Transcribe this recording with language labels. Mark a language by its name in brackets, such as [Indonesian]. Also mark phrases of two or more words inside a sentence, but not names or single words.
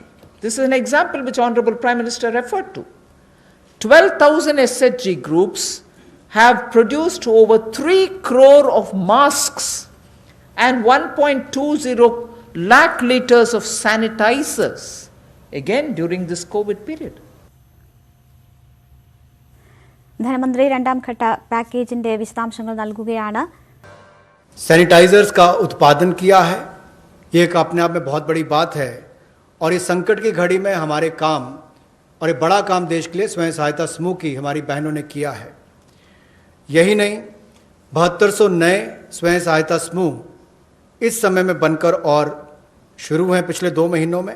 [English] This is an example which Honorable Prime Minister referred to. 12,000 SHG groups have produced over 3 crore of masks and 1.20 lakh liters of sanitizers, again during this COVID period. [Malayalam] ധനമന്ത്രി രണ്ടാം ഘട്ട പാക്കേജിന്റെ വിശദാംശങ്ങൾ നൽകുകയാണ്. [Hindi] सैनिटाइजर्स का उत्पादन किया है, ये एक अपने आप में बहुत बड़ी बात है, और इस संकट की घड़ी में हमारे काम और एक बड़ा काम देश के लिए स्वयं सहायता समूह की हमारी बहनों ने किया है. यही नहीं, 7200 नए स्वयं सहायता समूह इस समय में बनकर और शुरू हैं पिछले 2 महीनों में.